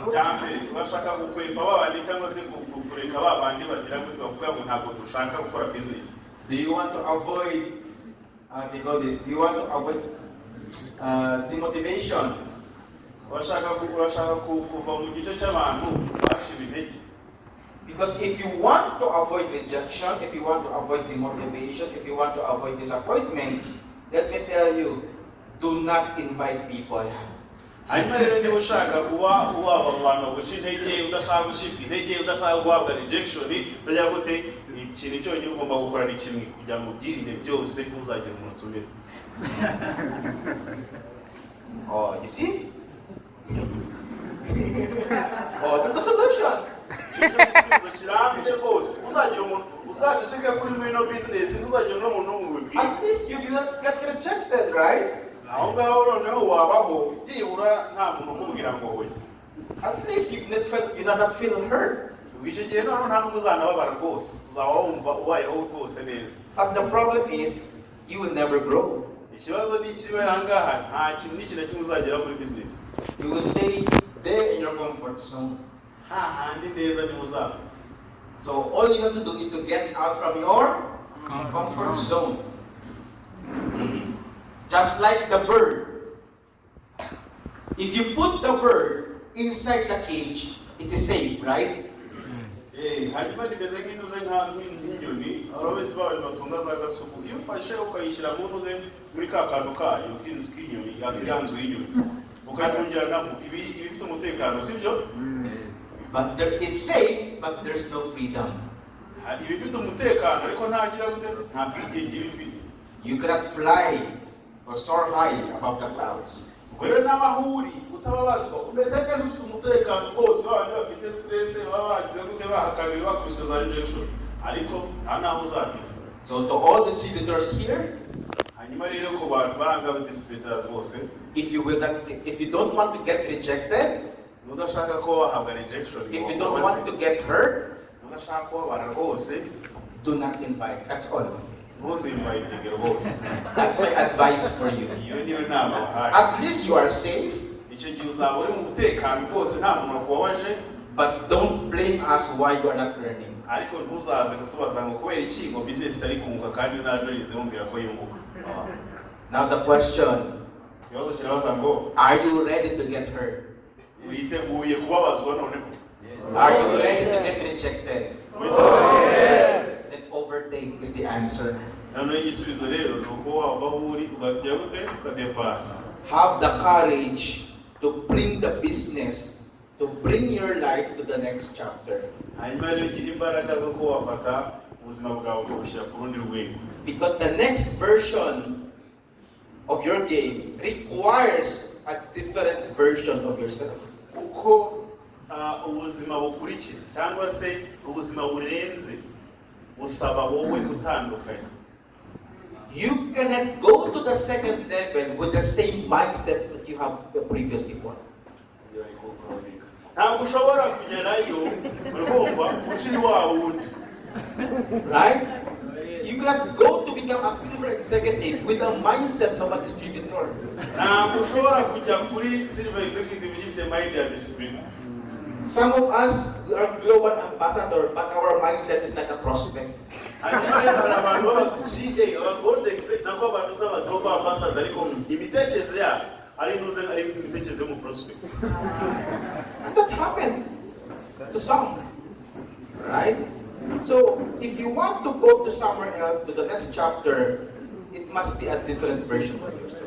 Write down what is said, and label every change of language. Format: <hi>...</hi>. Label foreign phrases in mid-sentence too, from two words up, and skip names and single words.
<rw>Cyane bashaka gukwepa babandi cyangwa se kureka babandi bagira ngo tubavuga ngo ntabwo dushaka gukora business.</rw> <en>Do you want to avoid they call this? Do you want to avoid demotivation?</en> <rw>Bashaka kuva mu gice cy'abantu bashiba intege.</rw> <en>Because if you want to avoid rejection, if you want to avoid demotivation, if you want to avoid disappointments, let me tell you, do not invite people.</en> <rw>Hanyuma rero niba ushaka kuba waba mu bantu baguca intege, udashaka gucibwa intege, udashaka guhabwa rejection, ndagira gute ikintu cyonyine ugomba gukora ni kimwe kugira ngo ubyirinde byose ntuzagire umuntu utumira.</rw> <en>Oh, you see? Oh, that's a solution.</en> <rw>Igisubizo kirambye rwose, uzagira umuntu uzaceceka kuri mwino business, ntuzagira n'umuntu umubwira.</rw> <en>At least you did not get rejected, right?</en> <rw>Aho ngaho noneho wabaho byibura nta muntu umubwira ngo hoya.</rw> <en>At least you not feel hurt.</en> <rw>Icyo gihe noneho nta nubwo uzanababara rwose, uzaba wumva ubayeho rwose neza.</rw> <en>But the problem is, you will never grow.</en> <rw>Ikibazo ni kiba ahangaha nta kintu n'ikintu kimwe uzagera muri business.</rw> <en>You will stay there in your comfort zone.</en> <rw>Hahandi neza niho uzaba.</rw> <en>So all you have to do is to get out from your comfort zone. Just like the bird. If you put the bird inside the cage, it is safe, right?</en> <rw>Hanyuma nimeze nk'intuze nk'inyoni, abarozi b'abantu batunga za gasuku, iyo ufashe ukayishyira mu ntuze muri ka kantu kayo k'inzu k'inyoni, yanzu y'inyoni, ukayifungirana iba ifite umutekano, sibyo?</rw> <en>But it's safe, but there's no freedom.</en> <rw>Iba ifite umutekano ariko nta bwigenge iba ifite.</rw> <en>You cannot fly or soar high above the clouds.</en> <rw>Rero n'abahuri utababazwa umeze neza ufite umutekano rwose, babandi bafite stress baba bagize gute bahakaniwe bakubiswe za rejection, ariko nta naho uzagera.</rw> <en>So to all the distributors here,</en> <rw>hanyuma rero ku bantu baranga distributors bose,</rw> <en>if you don't want to get rejected,</en> <rw>udashaka ko wahabwa rejection,</rw> <en>if you don't want to get hurt,</en> <rw>udashaka ko wabara rwose,</rw> <en>do not invite. That's all.</en> <rw>ntuzinvitinge rwose.</rw> <en>That's my advice for you.</en> <rw>Iyo niyo nama wahaye.</rw> <en>At least you are safe,</en> <rw>Icyo gihe uzaba uri mu mutekano rwose nta muntu wakubabaje,</rw> <en>but don't blame us why you are not learning.</en> <rw>ariko ntuzaze kutubaza ngo kubera iki ngo business itari kunguka kandi ntabyo yize mubwira ko yunguka.</rw> <en>Now the question,</en> <rw>Ikibazo kirabaza ngo</rw> <en>are you ready to get hurt?</en> <rw>witeguye kubabazwa noneho?</rw> <en>Are you ready to get rejected? Yes. Then overtake is the answer.</en> <rw>Noneho igisubizo rero ni uko wava aho uri ugatera gute ukadevasa.</rw> <en>Have the courage to bring the business, to bring your life to the next chapter.</en> <rw>Hanyuma rero ugira imbaraga zo ko wafata ubuzima bwawe ukabushyira ku rundi rwego.</rw> <en>Because the next version of your game requires a different version of yourself.</en> <rw>Kuko ubuzima bukurikira cyangwa se ubuzima burenze busaba wowe gutandukanye.</rw> <en>You cannot go to the second level with the same mindset that you have the previous before.</en> <rw>Ntabwo ushobora kugerayo urumva ukiri wa wundi.</rw> <en>Right? You cannot go to become a silver executive with a mindset of a distributor.</en> <rw>Ntabwo ushobora kujya kuri</rw> <en>silver executive</en> <rw>ugifite mind ya discipline.</rw> <en>Some of us are global ambassador, but our mindset is like a prospect.</en> <rw>Hanyuma rero hari abantu b'aba GA, aba</rw> <en>gold executive,</en> <rw>nako abantu z'aba</rw> <en>global ambassador</en> <rw>ariko imitekerereze yabo ari inuze ari imitekerereze yo mu prospect.</rw> <en>And that happened to some, right? So if you want to go to somewhere else, to the next chapter, it must be a different version of yourself.</en>